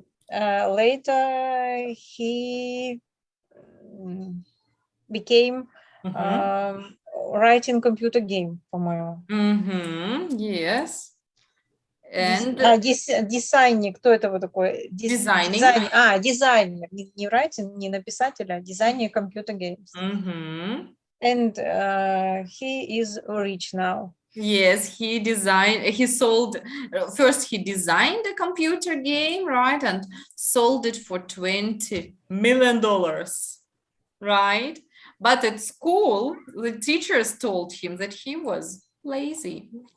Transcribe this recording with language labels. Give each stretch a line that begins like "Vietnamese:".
English: Later he became writing computer game,
Russian: по-моему.
English: Yes. And
Russian: дизайнер, кто это вот такой?
English: Designing.
Russian: Дизайнер, не
English: writing,
Russian: не написатель, а дизайнер
English: computer games. And he is rich now. Yes, he sold, first he designed a computer game, right? And sold it for $20 million, right? But at school, the teachers told him that he was lazy.